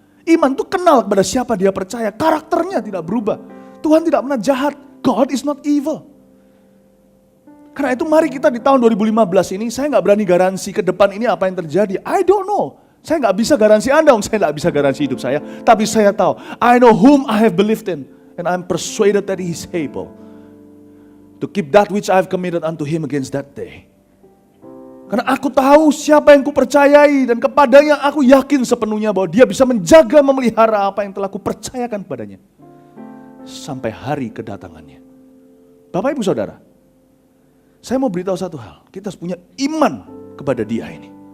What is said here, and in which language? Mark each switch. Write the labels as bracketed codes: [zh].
[id] Iman itu kenal kepada siapa dia percaya, karakternya tidak berubah. Tuhan tidak pernah jahat, [en] God is not evil. [id] Karena itu mari kita di tahun 2015 ini, saya nggak berani garansi ke depan ini apa yang terjadi. [en] I don't know. [id] Saya nggak bisa garansi Anda, saya nggak bisa garansi hidup saya. Tapi saya tahu, [en] I know whom I have believed in. And I'm persuaded that He is able to keep that which I have committed unto Him against that day. [id] Karena aku tahu siapa yang kupercayai dan kepadanya aku yakin sepenuhnya bahwa Dia bisa menjaga, memelihara apa yang telah kupercayakan kepadanya. Sampai hari kedatangannya. Bapak Ibu Saudara, saya mau beritahu satu hal, kita harus punya iman kepada Dia ini.